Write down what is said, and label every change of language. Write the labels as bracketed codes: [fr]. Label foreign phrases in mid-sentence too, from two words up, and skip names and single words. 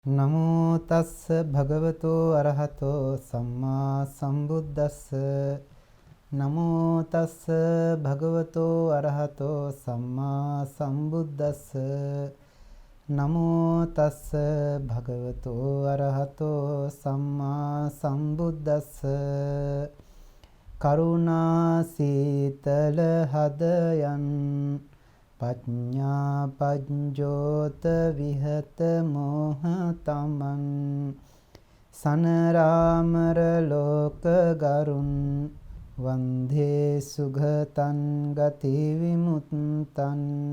[pi] නමෝ තස්ස භගවතෝ අරහතෝ සම්මා සම්බුද්දස්ස නමෝ තස්ස භගවතෝ අරහතෝ සම්මා සම්බුද්දස්ස නමෝ තස්ස භගවතෝ අරහතෝ සම්මා සම්බුද්දස්ස කරුණා සීතල හදයන් පඤ්ඤා පඤ්ජෝත විහත මොහ තමන් සනරාමර ලෝක ගරුන් වන්දේ සුගතං ගති විමුත්තං